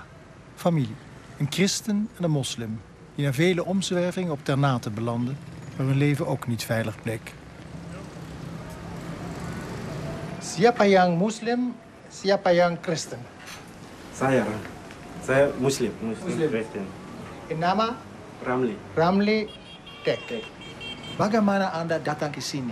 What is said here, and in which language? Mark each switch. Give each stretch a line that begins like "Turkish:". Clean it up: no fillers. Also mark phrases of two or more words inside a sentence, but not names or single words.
Dutch: Familie, een christen en een moslim, die na vele omzwervingen op Ternate belanden, waar hun leven ook niet veilig bleek.
Indonesian: Siapa yang muslim, siapa yang Kristen? Saya Muslim. Kristen. In nama? Ramli. Ramli Tek. Bagaimana Anda datang ke sini?